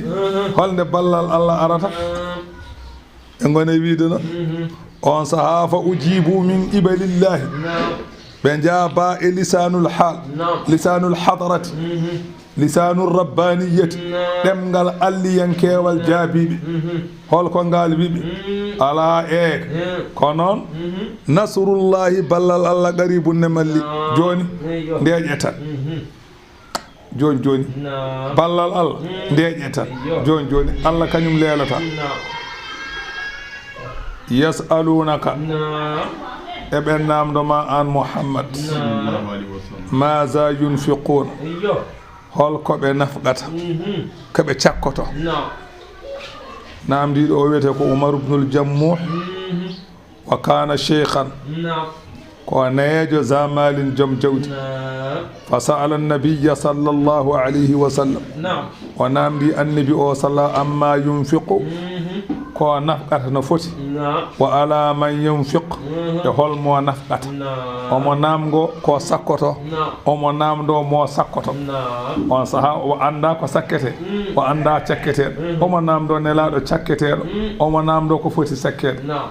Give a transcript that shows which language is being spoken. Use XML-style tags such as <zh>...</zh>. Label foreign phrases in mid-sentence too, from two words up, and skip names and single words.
<ff>holnde ballal Allah arata e gone wiide no on sahaa</ff> <ar>فأجيب من قبل الله</ar> <ff>ɓe jaaba e</ff> <ar>لسان الحال لسان الحضرة لسان الربانية</ar> <ff>ɗemgal alliyankewal jaabiɓe holko ngal wiɓe ala e ko noon nasrullahi ballal Allah qaribun ne malli joni ndeƴetan joni ballal Allah ndeƴetan joni Allah kañum leelata yasalunaka eɓen namdoma an Muhammad</ff> <ar>ماذا ينفقون</ar> <ff>holko ɓe nafqata koɓe cakkoto namdiɗo o wiyete ko Umar ibnul Jammuh</ff> <ar>وكان شيخا</ar> <ff>ko neejo zamalin joom jawdi</ff> <ar>فسأل النبي صلى الله عليه وسلم</ar> <ff>o namdi annabi o salla</ff> <ar>عمّا ينفق</ar> <ff>ko nafqata no foti</ff> <ar>وعلى من ينفق</ar> <ff>e holmo nafqata omo namgo ko sakkoto omo namdo mo sakkoto on saha o anda ko sakkete o anda cakketeɗo omo namdo nelaɗo cakketeɗo omo namdo ko foti sakkede</ff>